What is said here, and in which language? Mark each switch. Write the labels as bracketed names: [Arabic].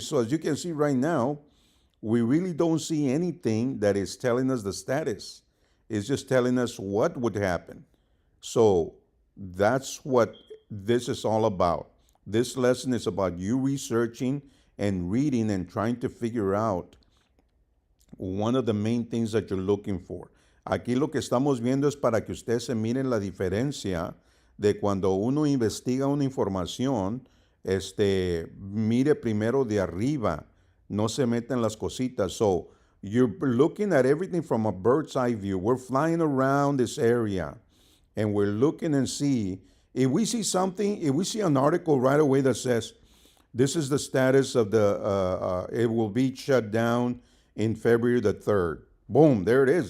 [English] So as you can see right now, we really don't see anything that is telling us the status. It's just telling us what would happen. So that's what this is all about. This lesson is about you researching and reading and trying to figure out one of the main things that you're looking for. [Spanish] Aquí lo que estamos viendo es para que ustedes se miren la diferencia de cuando uno investiga una información, mire primero de arriba, no se meta en las cositas. [English] So you're looking at everything from a bird's eye view. We're flying around this area and we're looking and see. If we see something, if we see an article right away that says, this is the status of it will be shut down in February the 3rd. Boom, there it is.